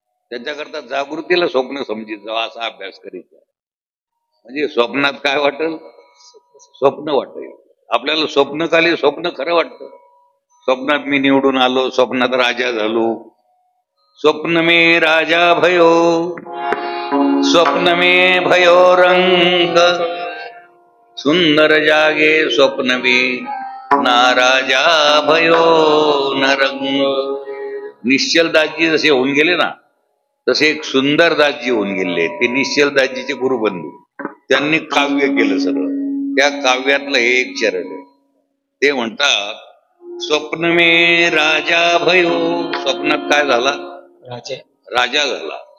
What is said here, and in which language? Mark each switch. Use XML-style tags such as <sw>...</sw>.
<mr>त्याच्याकरता जागृतीला स्वप्न समजित जावं असा अभ्यास करीत जा. म्हणजे स्वप्नात काय वाटेल स्वप्न वाटेल आपल्याला. स्वप्नकाली स्वप्न खरं वाटतं. स्वप्नात मी निवडून आलो, स्वप्नात राजा झालो,</mr> <hi>स्वप्न मे राजा भयो स्वप्न में भयो रंग सुंदर जागे स्वप्न में ना राजा भयो न रंग.</hi> <mr>निश्चलदासजी जसे होऊन गेले ना तसे एक सुंदर दासजी होऊन गेले. ते निश्चलदासजीचे गुरुबंधू. त्यांनी काव्य केलं सगळं. त्या काव्यातलं हे एक चरण आहे. ते म्हणतात</mr> <hi>स्वप्न में राजा भयो.</hi> <mr>स्वप्नात काय झाला? राजा झाला.</mr>